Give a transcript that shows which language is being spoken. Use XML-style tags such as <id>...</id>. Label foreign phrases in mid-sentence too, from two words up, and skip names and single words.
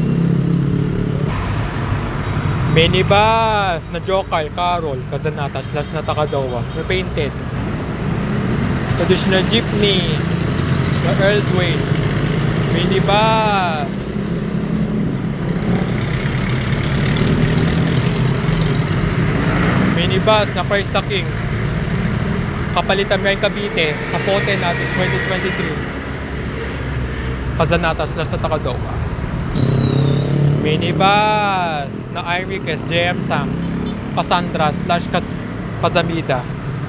<tl>Minibus na Jokal, Carol, Kazanata / Natakadowa, repainted.</tl> <en>Traditional Jeepney</en> <tl>na Earldway, Minibus. Minibus na Christ the King, kapalitan ngayon Cavite, sa Pote natin 2023, Kazanata / Natakadowa. Minibus na Iris, JM Sam, Cassandra / Cazamida.</tl>